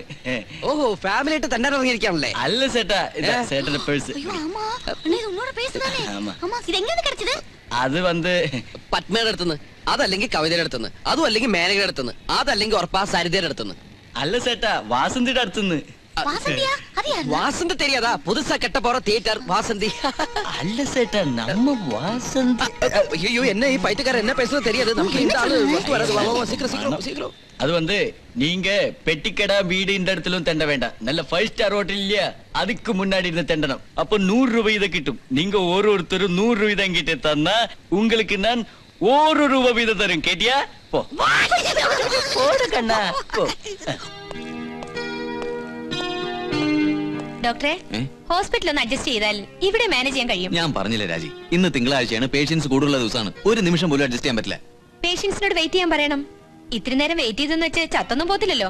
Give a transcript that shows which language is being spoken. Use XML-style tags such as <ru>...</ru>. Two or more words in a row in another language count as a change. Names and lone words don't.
<ml>ഓഹോ ഫാമിലി ആയിട്ട് തന്നെ ഇറങ്ങിയിരിക്കാണല്ലേ? അല്ല ചേട്ടാ ചേട്ടന്റെ പേഴ്സ്. അത് വന്ന് പത്മയുടെ അടുത്തുനിന്ന്, അതല്ലെങ്കിൽ കവിതയുടെ അടുത്തുനിന്ന്, അതും അല്ലെങ്കിൽ മേനകയുടെ അടുത്തുനിന്ന്, അതല്ലെങ്കിൽ ഉറപ്പാ സരിതയുടെ അടുത്തുനിന്ന്. അല്ല ചേട്ടാ വാസന്തിയുടെ അടുത്തുനിന്ന്.</ml> <ta>வாசந்தி தெரியாதா? புதுசா கட்ட போற தியேட்டர் வாசந்தி.</ta> <ml>അല്ല ചേട്ടാ</ml> <ta>நம்ம வாசந்தி. ஐயோ என்ன ഈ பைத்தியக்காரன் என்ன பேசுறது தெரியாது. நமக்கு இந்த ஆளு வந்து வராது. வா வா சீக்கிரம் சீக்கிரம் சீக்கிரம். அது வந்து நீங்க பெட்டிக்கடா வீடு இந்த இடத்திலும் தெண்ட வேண்டாம். நல்ல 5</ta> <en>star hotel</en> <ta>இல்லையா அதுக்கு முன்னாடி இருந்து தெண்டணும். அப்ப 100 ரூபாய் இத கிட்டும். நீங்க ஒருத்தரும் 100 ரூபாய் தான் கிட்ட தந்தா உங்களுக்கு நான் 1 ரூபாய் வீத தரும். கேட்டியா? போ போடு கண்ணா போ.</ta> <ml>ഡോക്ടറെ ഹോസ്പിറ്റൽ ഒന്ന് അഡ്ജസ്റ്റ് ചെയ്താൽ ഇവിടെ മാനേജ് ചെയ്യാൻ കഴിയും. ഞാൻ പറഞ്ഞില്ലേ രാജി, ഇന്ന് തിങ്കളാഴ്ചയാണ്. പേഷ്യൻസ് കൂടുതലുള്ള ദിവസമാണ്. ഒരു നിമിഷം പോലും അഡ്ജസ്റ്റ് ചെയ്യാൻ പറ്റില്ല. പേഷ്യൻസിനോട് വെയിറ്റ് ചെയ്യാൻ പറയണം. ഇത്തിരി നേരം വെയിറ്റ് ചെയ്തെന്ന് വെച്ച് ചത്തൊന്നും പോത്തില്ലല്ലോ.</ml>